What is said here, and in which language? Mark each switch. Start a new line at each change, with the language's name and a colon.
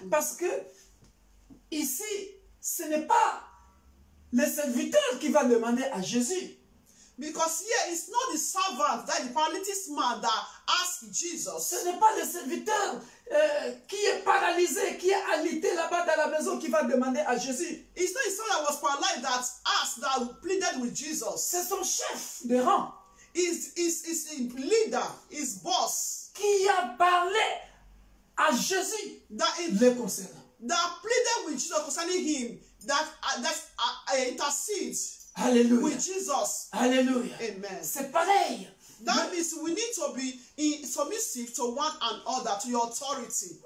French: Parce que ici, ce n'est pas le serviteur qui va demander à Jésus.
English: Because here it's not the servant, that the paralytic man that asked Jesus.
French: Ce n'est pas le serviteur qui est paralysé, qui est alité là-bas dans la maison qui va demander à Jésus.
English: It's not the servant that was paralyzed that asked, that pleaded with Jesus.
French: C'est son chef de rang.
English: Is leader, his boss.
French: Qui a parlé à Jésus le concernant.
English: That pleaded with Jesus concerning him, that intercedes
French: Alléluia.
English: with Jesus.
French: Alléluia. Amen. C'est pareil.
English: That means we need to be submissive to one another, to your authority.